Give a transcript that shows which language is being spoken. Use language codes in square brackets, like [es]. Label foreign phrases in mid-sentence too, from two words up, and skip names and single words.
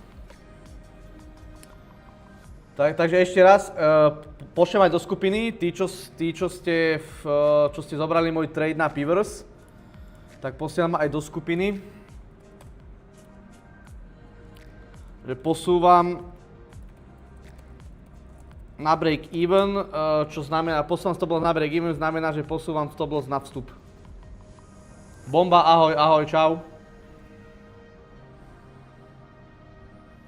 [sk] Takže ešte raz, pošlem aj do skupiny, tí, čo ste zobrali môj trade na Pivers, tak posielam aj do skupiny, že posúvam na [en] break even, [sk] čo znamená, posúvam [en] stop loss [sk] na [en] break even, [sk] znamená, že posúvam [en] stop loss [sk] na vstup. Bomba, ahoj, čau.